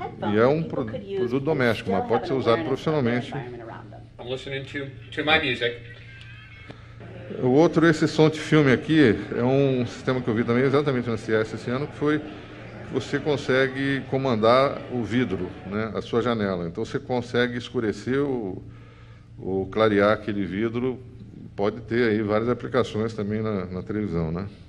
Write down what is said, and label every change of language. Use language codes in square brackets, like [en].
[pt] E é um produto doméstico, mas pode ser usado profissionalmente [en] I'm listening to my music. [pt] O outro, esse som de filme aqui, é um sistema que eu vi também exatamente na CES esse ano, que foi que você consegue comandar o vidro, né, a sua janela. Então você consegue escurecer ou clarear aquele vidro. Pode ter aí várias aplicações também na televisão, né?